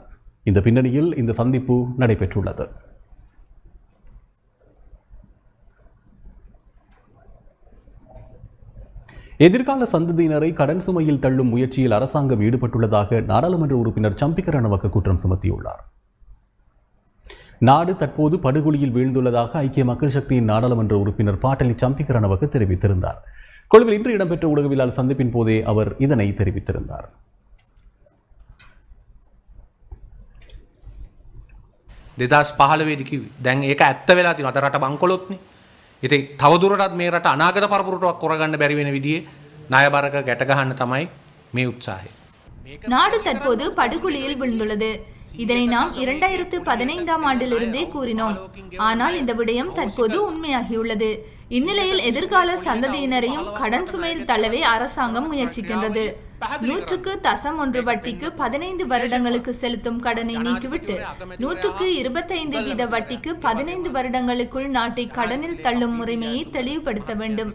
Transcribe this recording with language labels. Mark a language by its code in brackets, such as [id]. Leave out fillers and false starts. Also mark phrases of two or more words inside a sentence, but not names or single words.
[ta] இந்த பின்னணியில் இந்த சந்திப்பு நடைபெற்றுள்ளது. எதிர்கால சந்ததியினரை கடன் சுமையில் தள்ளும் முயற்சியில் அரசாங்கம் ஈடுபட்டுள்ளதாக நாடாளுமன்ற உறுப்பினர் சம்பிக்க ரணவக்க குற்றம் சுமத்தியுள்ளார். நாடு தற்போது படுகொலியில் வீழ்ந்துள்ளதாக ஐக்கிய மக்கள் சக்தியின் நாடாளுமன்ற உறுப்பினர் பாட்டலி சம்பிக்க ரணவக்க தெரிவித்திருந்தார். கொழும்பில் இன்று இடம்பெற்ற ஊடகவியலாளர் சந்திப்பின் போதே அவர் இதனை தெரிவித்திருந்தார். [si] දෙදස් පහළවෙදි කිව්වේ. දැන් ඒක ඇත්ත වෙලා තියෙනවා. අද රට බංකොලොත්නේ. ඉතින් තවදුරටත් මේ රට අනාගත පරපුරටවත් කරගන්න බැරි වෙන විදිහේ ණයබරක ගැට ගහන්න තමයි මේ උත්සාහය. [ta] நாடு தற்போது படுகொலியில் விழுந்துள்ளது. இதனை நாம் 2015ஆம் ஆண்டிலிருந்தே கூறினோம். ஆனால் இந்த விடயம் தற்போது உண்மையாகியுள்ளது. இந்நிலையில் எதிர்கால சந்ததியினரையும் கடன் சுமையில் தள்ளவே அரசாங்கம் முயற்சிக்கின்றது. 100% வட்டிக்கு 15 வருடங்களுக்கு செலுத்தும் கடனை நீக்கிவிட்டு 125% வட்டிக்கு 15 வருடங்களுக்குள் நாட்டை கடனில் தள்ளும் முறைமையை தெளிவுபடுத்த வேண்டும்.